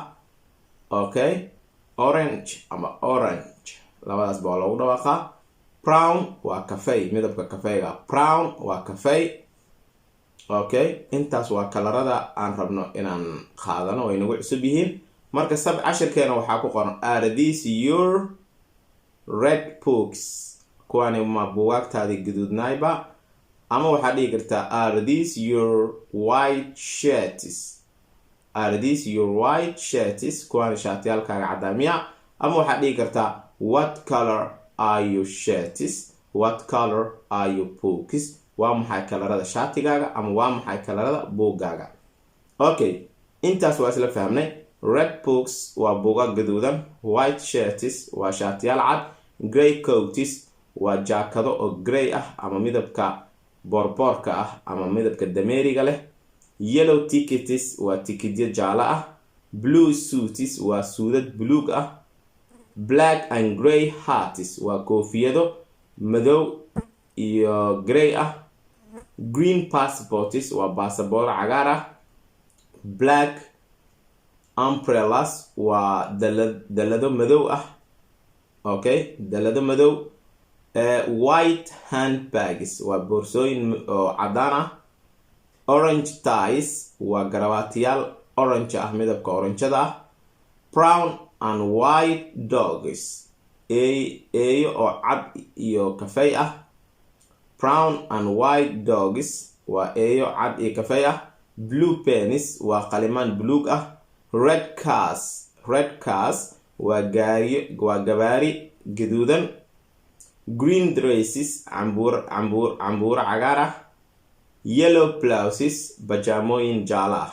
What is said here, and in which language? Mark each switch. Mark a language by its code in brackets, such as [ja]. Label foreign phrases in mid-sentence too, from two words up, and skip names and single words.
[so] Okay, orange ama orange labadaas baa lagu dhawaaqaa. brown waa kafey, midabka kafeyga. brown waa kafey. Okay, intaas waa kalarada aan rabno inaan qaadano, way nagu cusub yihiin. marka casharkeena waxaa ku qoran [en] are these your red books, [so] kuwaani ma buwaagtaadii gaduudnaayba. ama waxaad dhihi kartaa [en] are these your white shirts, [so] kuwaani shaatiyaalkaaga cadaamiya. ama waxaad dhihi kartaa [en] what color are your shirts, what color are your books, [so] waa maxay kalarada shaatigaaga ama waa maxay kalarada buuggaaga. Okay, intaas waa isla fahmnay. [en] red books [so] waa buugaag gaduudan, [en] white shirts [so] waa shaatiyaal cad, [en] gray coats [so] waa jaakado oo gray ah ama midabka boorboorka ah ama midabka dameeriga leh. [en] yellow tickets [so] waa tikidyo jaalo ah. [en] blue suits [so] waa suudad buluug ah. [en] black and gray hats [so] waa koofiyado madow iyo gray ah. [en] green passports [so] waa baasaboor cagaar ah. [en] black umbrellas [so] waa dalado madow ah. Okay, dalado madow. [en] white handbags [so] waa boorsooyin oo cadaan ah. [en] orange ties [so] waa garabaatiyaal orange ah midabka oranjada ah. [en] Brown and white dogs [so] eeyo oo cad iyo kafay ah. [en] Brown and white dogs [so] waa eeyo cad iyo kafay ah. [en] Blue penis [so] waa qalimaan buluug ah. [en] Red cars [so] waa gawaari gaduudan. [en] Green dresses [so] cambuur cagaar ah. [en] Yellow blouses [so] bajaamooyin jaalo ah.